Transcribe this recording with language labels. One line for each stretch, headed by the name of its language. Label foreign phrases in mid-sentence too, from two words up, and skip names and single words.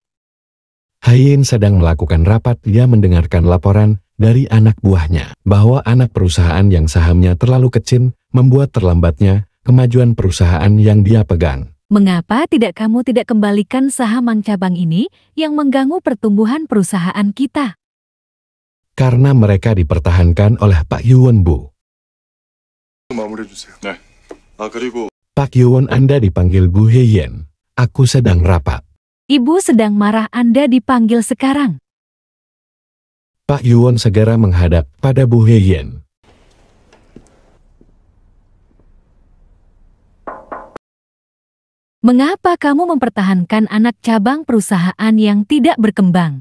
Indonesian: Hein sedang melakukan rapat. Dia mendengarkan laporan dari anak buahnya bahwa anak perusahaan yang sahamnya terlalu kecil membuat terlambatnya kemajuan perusahaan yang dia pegang. Mengapa kamu tidak kembalikan saham cabang ini yang mengganggu pertumbuhan perusahaan kita? Karena mereka dipertahankan oleh Pak Yuan, Bu.
Korean: 마무리해주세요. 네. 그리고
Indonesian: Pak Yuan, Anda dipanggil, Bu Hein. Aku sedang rapat. Ibu sedang marah, Anda dipanggil sekarang. Pak Yuan segera menghadap pada Bu Hein. Mengapa kamu mempertahankan anak cabang perusahaan yang tidak berkembang?